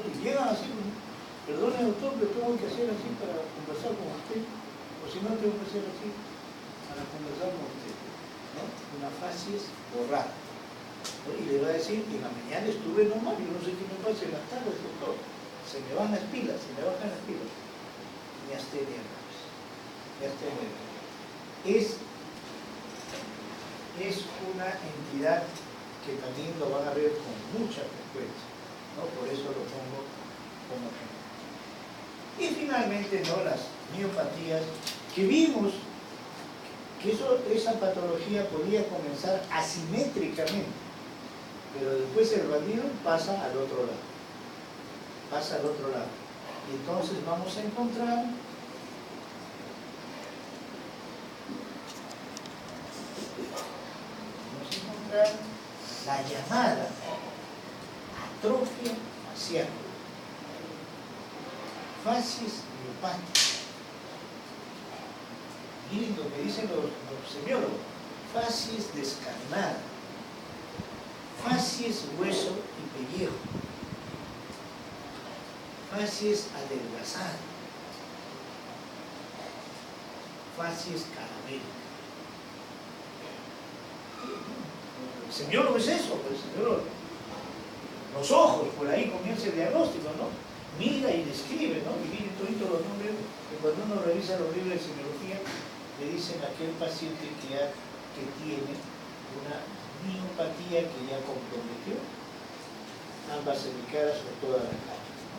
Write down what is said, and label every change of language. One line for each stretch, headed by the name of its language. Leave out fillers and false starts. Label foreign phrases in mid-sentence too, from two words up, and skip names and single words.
Spanish: Y llegan así, perdone, doctor, pero tengo que hacer así para conversar con usted, o si no tengo que hacer así para conversar con usted, ¿no? Una facies borrada. ¿No? Y le va a decir, en la mañana estuve normal, yo no sé qué me pasa en las tardes, doctor, se me van las pilas, se me bajan las pilas. Miastenia gravis. Miastenia gravis. Es una entidad que también lo van a ver con mucha frecuencia, ¿no? Por eso lo pongo como ejemplo. Y finalmente, ¿no? Las miopatías, que vimos que esa patología podía comenzar asimétricamente, pero después el bandido pasa al otro lado. Pasa al otro lado. Y entonces vamos a encontrar la llamada atrofia facial, facies miopáticas. Miren lo que dicen los semiólogos: facies descarnadas, facies hueso y pellejo, facies adelgazadas, facies cadavéricas. El semiólogo es eso, pues, el semiólogo. Los ojos, por ahí comienza el diagnóstico, ¿no? Mira y describe, ¿no? Y miren todos los nombres que cuando uno revisa los libros de semiología le dicen a aquel paciente que tiene una miopatía que ya comprometió ambas cervicales o toda la cara, ¿no?